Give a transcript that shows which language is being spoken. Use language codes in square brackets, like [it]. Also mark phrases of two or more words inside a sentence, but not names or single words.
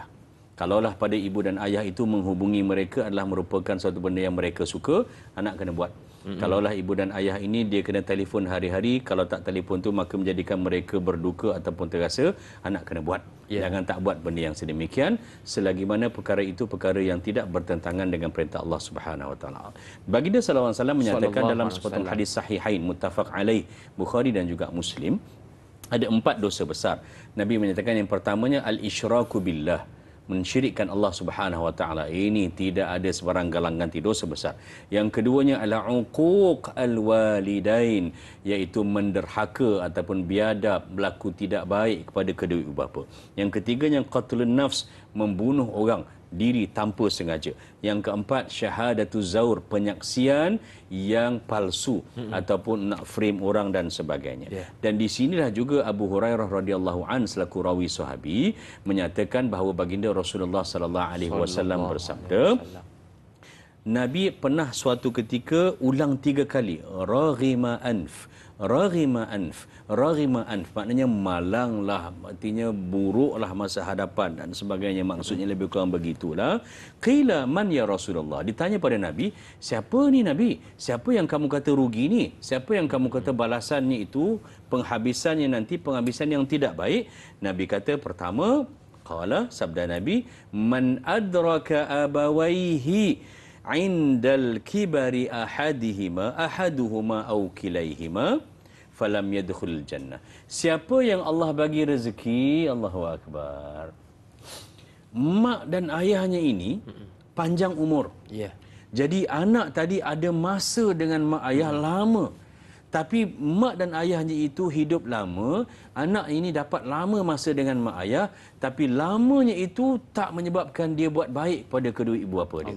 [ms] Kalaulah pada ibu dan ayah itu menghubungi mereka adalah merupakan suatu benda yang mereka suka, anak kena buat. Kalaulah ibu dan ayah ini dia kena telefon hari-hari, kalau tak telefon tu maka menjadikan mereka berduka ataupun terasa, anak kena buat. Jangan tak buat benda yang sedemikian, selagi mana perkara itu perkara yang tidak bertentangan dengan perintah Allah [ar] سبحانه وتعالى. [ms] Baginda [ar] صلى الله عليه وسلم [ms] menyatakan dalam sepotong hadis [ar] صحيحين متفق عليه, [ms] Bukhari dan juga Muslim, ada 4 dosa besar. Nabi menyatakan yang pertamanya [ar] الإشراك بالله, [ms] mensyirikkan Allah [ar] سبحانه وتعالى. [ms] Ini tidak ada sebarang galang ganti, dosa besar. Yang keduanya adalah [ar] عقوق الوالدين, [ms] iaitu menderhaka ataupun biadab, berlaku tidak baik kepada kedua ibu bapa. Yang ketiganya [ar] قتل النفس, [ms] membunuh orang diri tanpa sengaja. Yang keempat [ar] شهادة الزور, [ms] penyaksian yang palsu ataupun nak frame orang dan sebagainya. Dan di sinilah juga Abu Hurairah [ar] رضي الله عن [ms] selaku rawi sahabi menyatakan bahawa baginda Rasulullah [ar] صلى الله عليه وسلم [ms] bersabda, Nabi pernah suatu ketika ulang 3 kali [ar] رغم أنف رغم أنف رغم أنف, [ms] maknanya malanglah, artinya buruklah masa hadapan dan sebagainya, maksudnya lebih kurang begitulah. [ar] قيل من يا رسول الله, [ms] ditanya pada Nabi, siapa ni Nabi, siapa yang kamu kata rugi ni, siapa yang kamu kata balasannya itu, penghabisannya nanti penghabisan yang tidak baik? Nabi kata pertama, [ar] قال, [ms] sabda Nabi, [ar] من أدرك أبويه عند الكبر أحدهما أو كليهما فلم يدخل الجنة. [ms] Siapa yang Allah bagi rezeki, [ar] الله أكبر, [ms] mak dan ayahnya ini panjang umur. Jadi anak tadi ada masa dengan mak ayah lama. Tapi mak dan ayahnya itu hidup lama, anak ini dapat lama masa dengan mak ayah, tapi lamanya itu tak menyebabkan dia buat baik pada kedua ibu bapa dia.